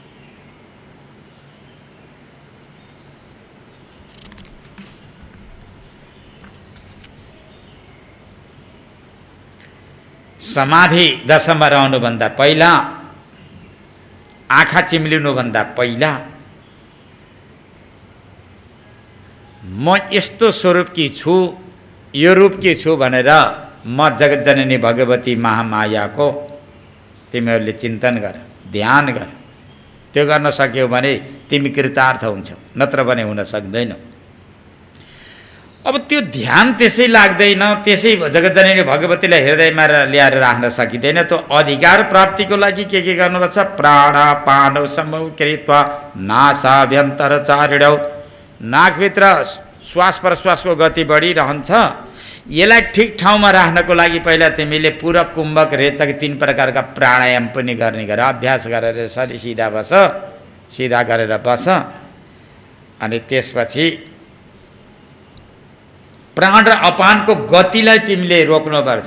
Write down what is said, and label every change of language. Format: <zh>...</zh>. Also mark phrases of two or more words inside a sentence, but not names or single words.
<ne>समाधि दशामा रहनुभन्दा पहिला, आँखा चिम्लिनुभन्दा पहिला म यस्तो स्वरूपकी छु, यो रूपकी छु भनेर म जगतजननी भगवती महामायाको तिमीहरूले चिन्तन गर, ध्यान गर। त्यो गर्न सक्यौ भने तिमी कृतार्थ हुन्छौ, नत्र भने हुन सक्दैनौ। अब त्यो ध्यान त्यसै लाग्दैन, त्यसै जगतजननी भगवतीलाई हृदयमा ल्याएर राख्न सकिँदैन। त्यो अधिकार प्राप्तिको लागि के गर्नुपर्छ?</ne> <sa>प्राणापानौ समौ कृत्वा नासाभ्यन्तर चारिणौ।</sa> <ne>नाकभित्र श्वास प्रश्वासको गति बढिरहन्छ, यसलाई ठिक ठाउँमा राख्नको लागि पहिला तिमीले पूरक, कुम्भक, रेचक 3 प्रकारका प्राणायाम पनि गर्ने गर। अभ्यास गरेर यसरी सिधा बस, सिधा गरेर बस। अनि त्यसपछि प्राण र अपानको गतिलाई तिमीले रोक्नुपर्छ।</ne>